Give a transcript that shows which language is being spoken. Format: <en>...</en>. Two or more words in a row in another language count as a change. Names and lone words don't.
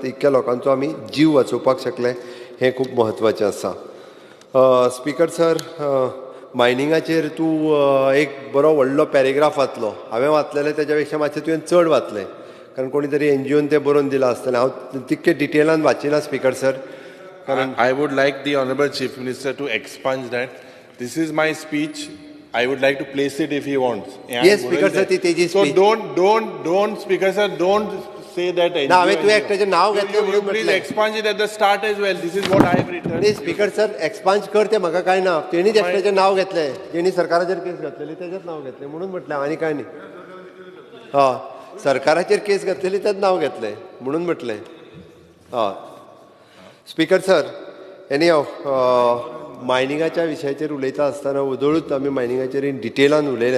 <kok>इतक्या लोकांचो आमी जीव वाचोवपाक शकले, हें खूब म्हत्वाचें आसा.</kok> <en>Speaker sir,</en> <kok>मायनिंगाचेर तूं एक बरो व्हडलो पॅरेग्राफ वाचलो. हांवें वाचलेलें तेच्या पेक्षा मातशें तुवें चड वाचलें, कारण कोणी तरी NGOन तें बरोवन दिलां आसतलें. हांव तितकें डिटेलान वाचिना</kok> <en>Speaker sir.</en> <kok>कारण</kok> <en>I would like the Honorable Chief Minister to expunge that. This is my speech. I would like to place it if he wants. Yes, Speaker sir,</en> <kok>ती तेजी speech.</kok> <en>So don't, Speaker sir, don't say that.</en> <kok>ना, हांवें तुवें एकट्याचें नांव घेतलें म्हणून</kok> <en>Please</en> <kok>म्हटलें.</kok> <en>expunge it at the start as well. This is what I have written.</en> <kok>नाही</kok> <en>Speaker sir,</en> <kok>एक्सपांज कर तें म्हाका कांय ना. तेणीच एकट्याचें नांव घेतलें, जेणी सरकाराचेर केस घातलेली तेजेंच नांव घेतलें म्हणून म्हटलें, आनी कांय न्ही. हय, सरकाराचेर केस घातलेली तेच नांव घेतलें म्हणून म्हटलें. हय</kok> <en>Speaker sir,</en> <kok>एनी हांव मायनिंगाच्या विशयाचेर उलयता आसतना वदळूच आमी मायनिंगाचेर इन डिटेलान उलयल्या.</kok>